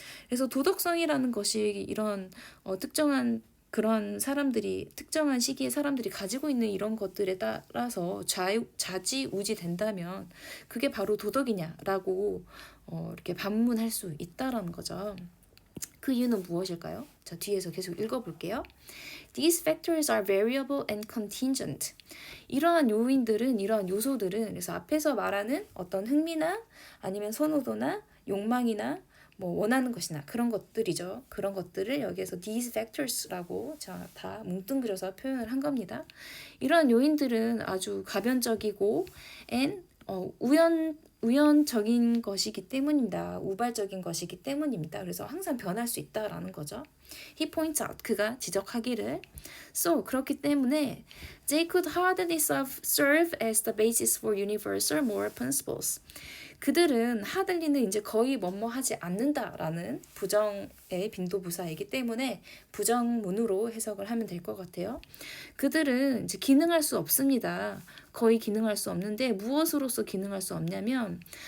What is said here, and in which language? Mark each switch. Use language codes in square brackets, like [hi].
[ko] 그래서 도덕성이라는 것이 이런 특정한 그런 사람들이, 특정한 시기에 사람들이 가지고 있는 이런 것들에 따라서 좌지우지 된다면 그게 바로 도덕이냐라고 이렇게 반문할 수 있다라는 거죠. 그 이유는 무엇일까요? 자, 뒤에서 계속 읽어볼게요. [en] These factors are variable and contingent. [ko] 이러한 요인들은, 이러한 요소들은, 그래서 앞에서 말하는 어떤 흥미나 아니면 선호도나 욕망이나 뭐 원하는 것이나 그런 것들이죠. 그런 것들을 여기에서 these factors라고 다 뭉뚱그려서 표현을 한 겁니다. 이러한 요인들은 아주 가변적이고 and 우연적인 것이기 때문입니다. 우발적인 것이기 때문입니다. 그래서 항상 변할 수 있다라는 거죠. [en] He points out, [ko] 그가 지적하기를 [en] So, [ko] 그렇기 때문에 [en] they could hardly serve as the basis for universal moral principles. [ko] 그들은 하들리는 이제 거의 뭐뭐하지 않는다라는 부정의 빈도부사이기 때문에 부정문으로 해석을 하면 될 것 같아요. 그들은 이제 기능할 수 없습니다. 거의 기능할 수 없는데 무엇으로서 기능할 수 없냐면